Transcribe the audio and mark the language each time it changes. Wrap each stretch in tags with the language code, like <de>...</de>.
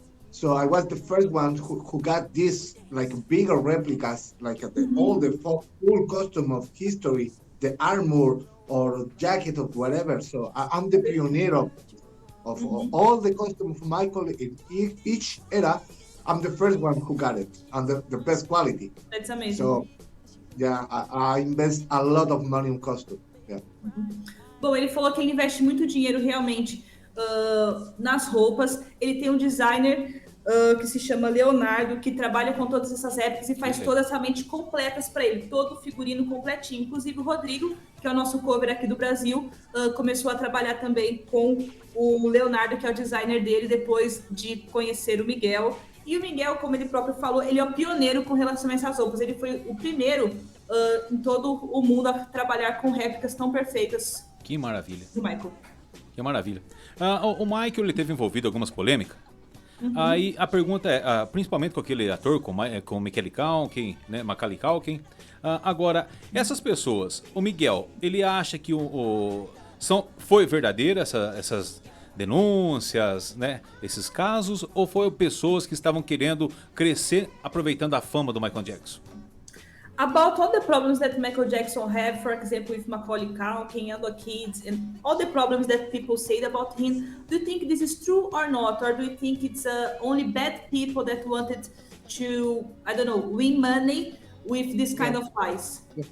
<en>So I was the first one who got this like bigger replicas, like all the full costume of history, the armor or jacket of whatever. So I'm the pioneer of all the costume of Michael in each era. I'm the first one who got it, and the best quality. That's amazing. So yeah, I invest a lot of money in costume. Yeah.</en> <pt>Bom, ele falou que ele investe muito dinheiro realmente nas roupas. Ele tem um designer que se chama Leonardo, que trabalha com todas essas réplicas e faz todas realmente completas para ele, todo o figurino completinho. Inclusive o Rodrigo, que é o nosso cover aqui do Brasil, começou a trabalhar também com o Leonardo, que é o designer dele, depois de conhecer o Miguel. E o Miguel, como ele próprio falou, ele é o pioneiro com relação a essas roupas. Ele foi o primeiro em todo o mundo a trabalhar com réplicas tão perfeitas. Que maravilha. Do Michael. Que maravilha. O Michael, ele teve envolvido em algumas polêmicas. Aí a pergunta é, principalmente com aquele ator, com o Macaulay Culkin, né, Macaulay Culkin. Agora, essas pessoas, o Miguel, ele acha que foi verdadeira essas denúncias, né, esses casos, ou foram pessoas que estavam querendo crescer aproveitando a fama do Michael Jackson?</pt> <en>About all the problems that Michael Jackson had, for example, with Macaulay Culkin and the kids, and all the problems that people said about him, do you think this is true or not? Or do you think it's only bad people that wanted to, I don't know, win money with this kind of lies?</en>